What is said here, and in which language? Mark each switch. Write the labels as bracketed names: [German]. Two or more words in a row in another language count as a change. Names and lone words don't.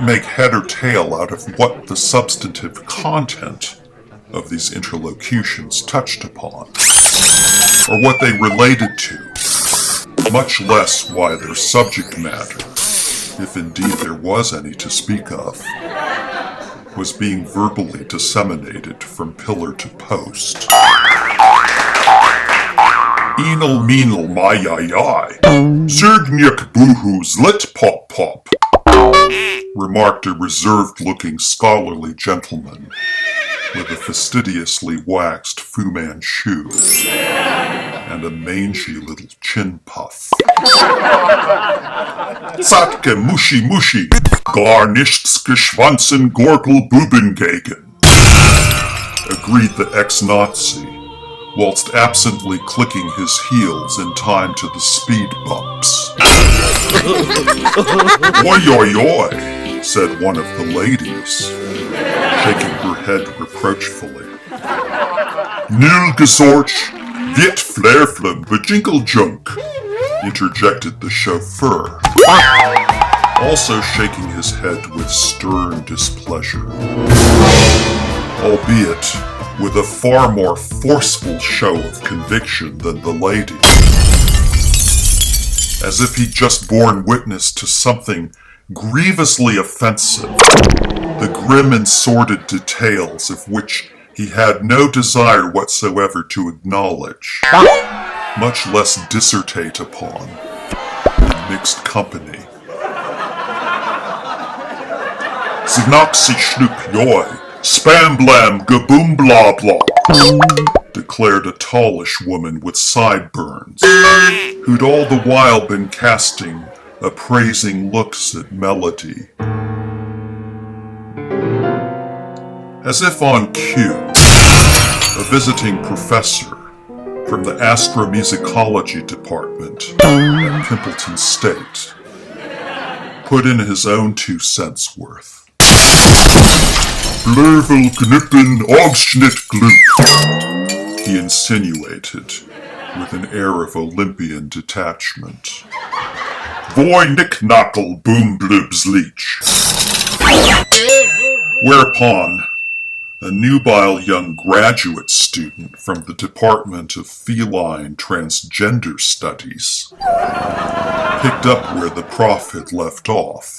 [English] make head or tail out of what the substantive content of these interlocutions touched upon, or what they related to, much less why their subject matter, if indeed there was any to speak of, was being verbally disseminated from pillar to post. Enal meenal mayayai, Zergnyuk boohoos lit pop pop, remarked a reserved-looking scholarly gentleman with a fastidiously waxed Fu Manchu and a mangy little chin puff. Zatke mushi mushi, garnischtske schwanzen gorkel bubengegen, agreed the ex-Nazi, whilst absently clicking his heels in time to the speed bumps. Oi oi oi, said one of the ladies, shaking her head reproachfully. Nul gesorch, wird flerflem bejinkeljunk, interjected the chauffeur, also shaking his head with stern displeasure, albeit with a far more forceful show of conviction than the lady, as if he'd just borne witness to something grievously offensive, the grim and sordid details of which he had no desire whatsoever to acknowledge, much less dissertate upon, in mixed company. Znoxy schnoop yoy, spam blam gaboom blah blah, declared a tallish woman with sideburns, who'd all the while been casting appraising looks at Melody. As if on cue, a visiting professor from the astromusicology department at Pimpleton State put in his own 2 cents worth. Blurvel knippen Ogschnitt gloop, he insinuated, with an air of Olympian detachment. Boy knick-knackle boom bloobs leech. Whereupon, a nubile young graduate student from the Department of Feline Transgender Studies picked up where the prof had left off.